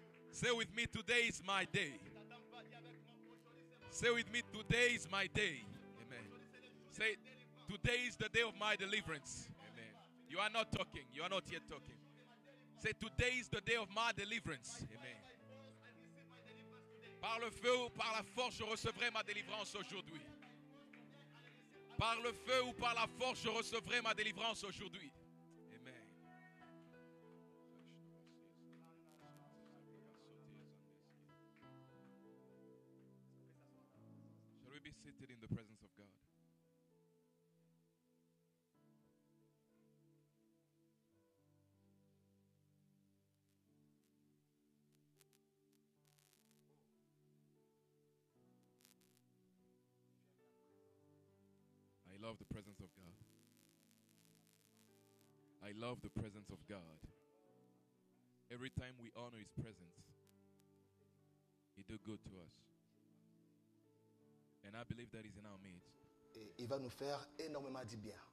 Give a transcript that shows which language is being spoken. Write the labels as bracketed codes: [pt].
[en] Say with me, today is my day. Say with me, today is my day. Amen. Say, today is the day of my deliverance. Amen. You are not talking. You are not yet talking. Say, today is the day of my deliverance. Amen. [fr] Par le feu ou par la force, je recevrai ma délivrance aujourd'hui. Par le feu ou par la force, je recevrai ma délivrance aujourd'hui. [en] Amen. Shall we be seated in the presence of God? I love the presence of God. I love the presence of God. Every time we honor His presence, He do good to us. And I believe that He's in our midst. [fr] Et il va nous faire énormément du bien.